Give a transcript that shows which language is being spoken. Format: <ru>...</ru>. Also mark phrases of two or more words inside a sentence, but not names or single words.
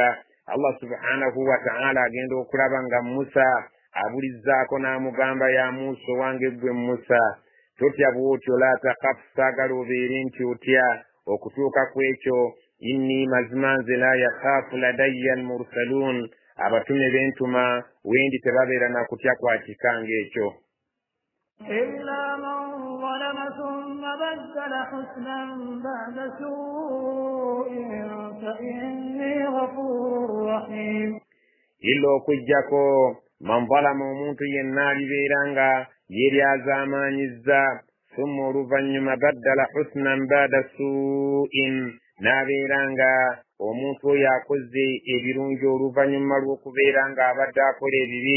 <lg>Allah</lg> <ar>سبحانه وتعالى</ar> <lg>agenda okulaba nga Musa abulizzaako n'amugamba ya Musa owange ggwe Musa totya bw'otyo</lg> <ar>لا تخف</ar> <lg>saagala obeere nti otya okutuuka ku ekyo inni mazima nze</lg> <ar>لا يخاف لدي المرسلون</ar> <lg>abatume b'entuma wendi tebabeera na kutya kwa kikange ekyo.</lg> <ar>إلا من ظلم ثم بدل حسنا بعد سوء فإني غفور رحيم.</ar> <lg>إلا okujjako</lg> <ar>من ظلم</ar> <lg>omuntu yenna alibeera nga yeryazaamaanyizza summa oluvannyuma baddala</lg> <ar>حسنا بعد سوء</ar> <lg>n'abeera nga omuntu oyo akoze ebirungi oluvannyuma lw'okubeera nga abadde akola ebibi.</lg>